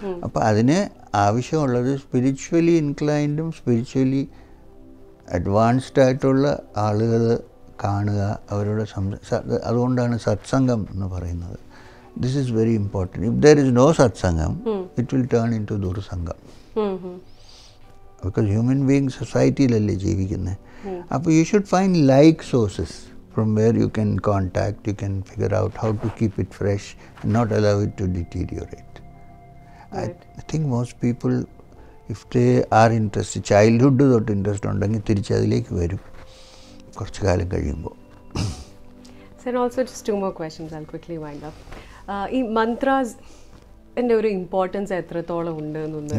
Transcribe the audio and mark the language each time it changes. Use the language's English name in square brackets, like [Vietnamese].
[Malayalam] അപ്പോൾ അതിന് ആവശ്യമുള്ളത് സ്പിരിച്വലി ഇൻക്ലൈൻഡും സ്പിരിച്വലി അഡ്വാൻസ്ഡ് ആയിട്ടുള്ള ആളുകൾ കാണുക, അവരോട് അതുകൊണ്ടാണ് സത്സംഗം എന്ന് പറയുന്നത്. [English] This is very important. If there is no സത്സംഗം it will turn into ദുർസംഗം. Because human being [Malayalam] സൊസൈറ്റിയിലല്ലേ ജീവിക്കുന്നത്. അപ്പോൾ [English] You should find like sources from where you can contact, you can figure out how to keep it fresh and not allow it to deteriorate. Right. I think most people, if they are interested, childhood [Malayalam] തൊട്ട് interest ഉണ്ടെങ്കിൽ തിരിച്ചതിലേക്ക് വരും കുറച്ച് കാലം കഴിയുമ്പോൾ. [English] So and also just 2 more questions, I'll quickly wind up. [Malayalam] ഈ mantras ന്റെ ഒരു importance എത്രത്തോളം ഉണ്ട് എന്നൊന്ന്.